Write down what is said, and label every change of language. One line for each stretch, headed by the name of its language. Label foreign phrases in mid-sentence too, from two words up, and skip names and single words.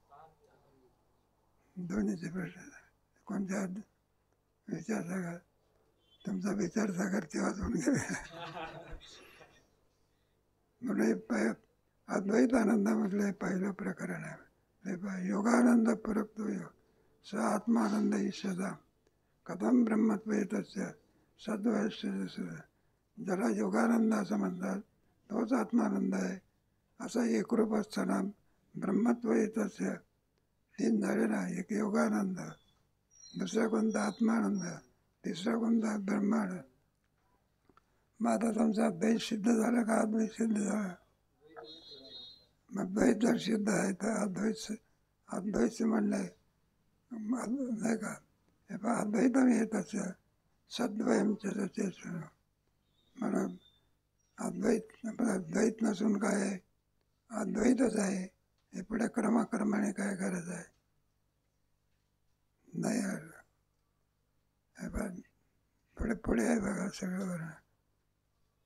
Marathi: दोन्हीचे प्रश्न. कोणत्या? विचारसागर. तुमचा विचारसागर तेव्हाच होऊन गेला. म्हणून अद्वैतानंदामधलं हे पहिलं प्रकरण आहे.
Sanskrit: योगानंद पुरक्तो स आत्मानंद ईशदा कथम ब्रह्मत्व येतस्य सद्वैश्य.
Marathi: ज्याला योगानंद असं म्हणतात तोच आत्मानंद आहे. असा एकरूप असताना
Sanskrit: ब्रह्मत्व येतस्य
Marathi: 3 झाले ना. एक योगानंद, दुसरा कोणता? आत्मानंद, तिसरा कोणता? ब्रह्मानंद. मग आता तुमचा द्वैत सिद्ध झाला का अद्वैत सिद्ध झाला? मग द्वैत जर सिद्ध आहे तर अद्वैत म्हणलंय नाही का.
Sanskrit: अद्वैतम येतस्य सद्वयम च.
Marathi: म्हणून द्वैत नसून काय आहे? अद्वैतच आहे. हे पुढे क्रमाक्रमाने काय करायचं आहे? नाही पुढे पुढे आहे बघा सगळं.